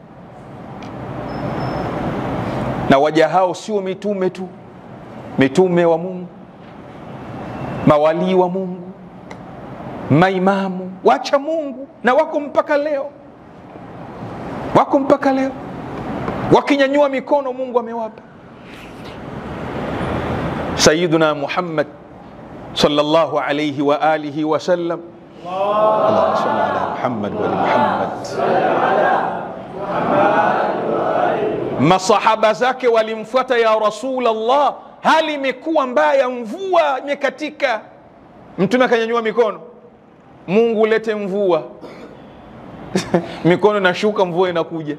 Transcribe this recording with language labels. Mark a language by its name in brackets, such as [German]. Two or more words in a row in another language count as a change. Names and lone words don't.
[Swahili] Na waja hao sio mitume tu, mitume wa Mungu, mawali wa Mungu, maimamu, wacha Mungu, na wako mpaka leo. Wakinyanyua mikono Mungu amewapa. [Arabic] سيدنا محمد صلى الله عليه وعلى آله وسلم. اللهم صل على محمد وآل محمد. [Swahili] Masahaba zake walimfuata, [Arabic] يا رسول الله, [Swahili] hali imekuwa mbaya, mvua imekatika. Mtume akanyanyua mikono, Mungu lete mvua. Mikono inashuka, mvua inakuja.